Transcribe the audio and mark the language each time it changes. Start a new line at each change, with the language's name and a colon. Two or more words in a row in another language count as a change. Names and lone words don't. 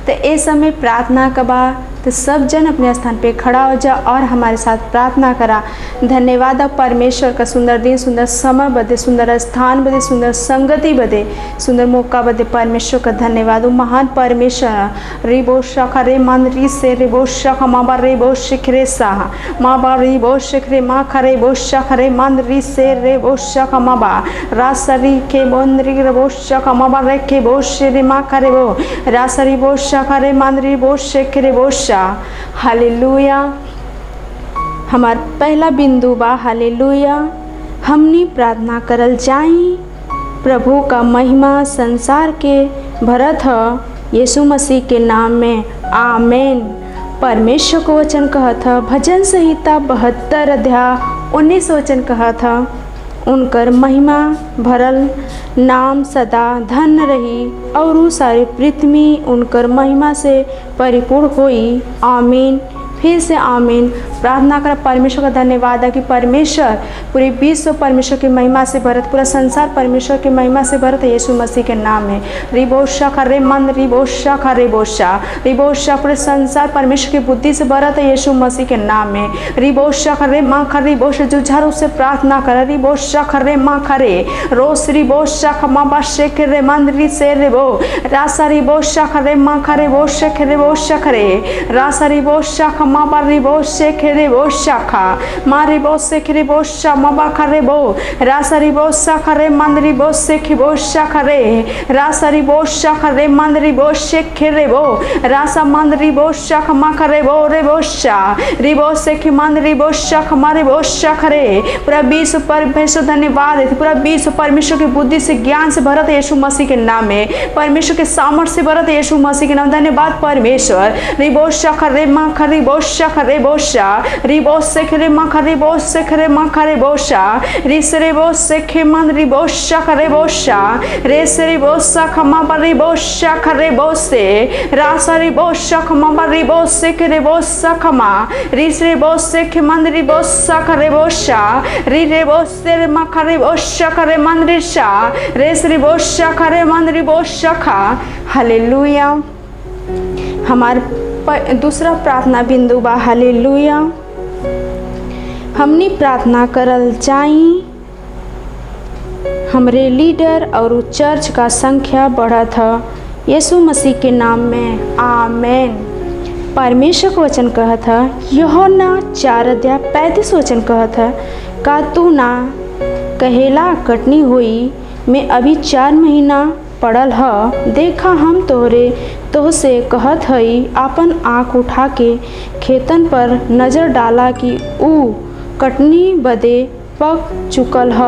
Bhojpuri: तो ए समय प्रार्थना कबा तो सब जन अपने स्थान पे खड़ा हो जा और हमारे साथ प्रार्थना करा। धन्यवाद परमेश्वर का सुंदर दिन, सुंदर समय बदे, सुंदर स्थान बदे, सुंदर संगति बदे, सुंदर मौका बदे परमेश्वर का धन्यवाद। महान परमेश्वर रिबो शाखा रे मन री से रिबो शाखा माबा रिबो शिखरे साहा माबा रिबो शिखरे मा खरे बो शाखा रे मन री से रिबो शाखा माबा रासरी के बोंद्री रिबो शाखा माबा रे के बो शिरे मा खरे बो रासरी बो शाखा रे मन री बो शिखरे बो। हालेलुया। हमार पहला बिंदु बा हालेलुया। हमनी प्रार्थना करल जाई प्रभु का महिमा संसार के भरत ह यीशु मसीह के नाम में आमेन। परमेश्वर को वचन कहत ह भजन संहिता 72 अध्याय 19 वचन कहत ह उनकर महिमा भरल नाम सदा धन्य रही और सारी पृथ्वी उनकर महिमा से परिपूर्ण होई। आमीन। फिर से आमीन। प्रार्थना कर परमेश्वर का धन्यवाद है कि परमेश्वर पूरे विश्व परमेश्वर की महिमा से भरत, पूरा संसार परमेश्वर की महिमा से भरत है यीशु मसीह के नाम में। रिबोशा खरे मन रिबोशा खरे बोशा रिबोशा, पूरे संसार परमेश्वर की बुद्धि से भरत है यीशु मसीह के नाम में। रिबोशा खरे माँ खरे बोश, जो झारू से प्रार्थना कर रिबोशा खरे माँ खरे रोस रिबोशा खमा बाशे खरे मन रि से रिबो रासा रिबोशा खरे माँ खरे बोशे खरे बोशा खरे रासा रिबोशा खमा बा रिबोशे खरे बो शाखा मारी बो से खरे बो शा मबा खरे बो रासरी बो सा खरे मंदरी बो से खिबो शा खरे रासरी बो शा खरे मंदरी बो से खरे बो रासा मंदरी बो शा खमा खरे बो रे बो शा रिबो से खि मंदरी बो शा खमारे बो शा खरे। पूरा विश्व परमेश्वर धन्यवाद है, पूरा विश्व परमेश्वर की बुद्धि से ज्ञान से भरत है यीशु मसीह के नाम में, परमेश्वर के सामर्थ्य से भरत है यीशु मसीह के नाम। धन्यवाद परमेश्वर। रिबो शा खरे मा खरे बो शा खरे बो शा रिबो से खरे मा खरे बो से खरे मा खरे बो शा रिसरे बो से खे मन रिबो शा खरे बो शा रेसरे बो सा खमा बरी बो शा खरे बो से रासरी बो शा खमा बरी बो से खरे बो सा खमा रिसरे बो से खे मन रिबो सा खरे बो शा रे बो से मा खरे बो शा खरे मन रि शा रेसरे बो शा खरे मन रिबो शा खा। हालेलुया। हमार दूसरा प्रार्थना बिंदु बा हालेलुया। हमनी प्रार्थना करल जाई हमरे लीडर और चर्च का संख्या बढ़त है यीशु मसीह के नाम में आमेन। परमेश्वर का वचन कहत है यूहन्ना 4:35 वचन कहत है का तू ना कहेला कटनी हुई मैं अभी 4 महीना पड़ल ह देखा हम तोहसे कहत हई आपन आँख उठा के खेतन पर नज़र डाला कि ऊ कटनी बदे पक चुकल ह।